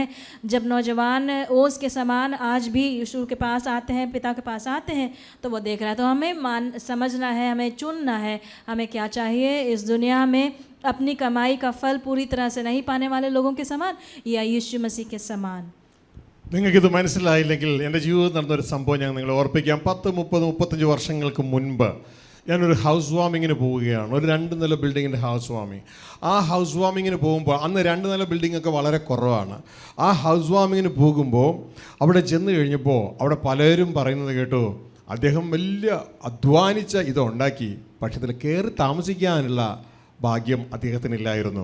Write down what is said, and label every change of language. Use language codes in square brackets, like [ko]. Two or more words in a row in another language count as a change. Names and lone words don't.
[hi] जब नौजवान ओस के समान आज भी यीशु के पास आते हैं, पिता के पास आते हैं, तो वो देख रहा है. तो हमें समझना है, हमें चुनना है, हमें क्या चाहिए इस दुनिया में. अपनी कमाई का फल पूरी तरह से नहीं पाने वाले लोगों के समान या यीशु मसीह के समान. [ml] നിങ്ങൾക്കിത് മനസ്സിലായില്ലെങ്കിൽ എൻ്റെ ജീവിതത്തിൽ നടന്നൊരു സംഭവം ഞാൻ നിങ്ങളെ ഓർപ്പിക്കാം. 10, 30, 35 വർഷങ്ങൾക്ക് മുൻപ് ഞാനൊരു [en] house warming [ml] പോവുകയാണ്, ഒരു 2 നില ബിൽഡിങ്ങിൻ്റെ [en] house warming. [ml] ആ [en] house warming [ml] പോകുമ്പോൾ അന്ന് 2 നില ബിൽഡിങ്ങൊക്കെ വളരെ കുറവാണ്. ആ [en] house warming [ml] പോകുമ്പോൾ അവിടെ ചെന്ന് കഴിഞ്ഞപ്പോൾ അവിടെ പലരും പറയുന്നത് കേട്ടു, അദ്ദേഹം വലിയ അധ്വാനിച്ച ഇതുണ്ടാക്കി, പക്ഷെ ഇതിൽ കയറി താമസിക്കാനുള്ള ഭാഗ്യം അദ്ദേഹത്തിനില്ലായിരുന്നു.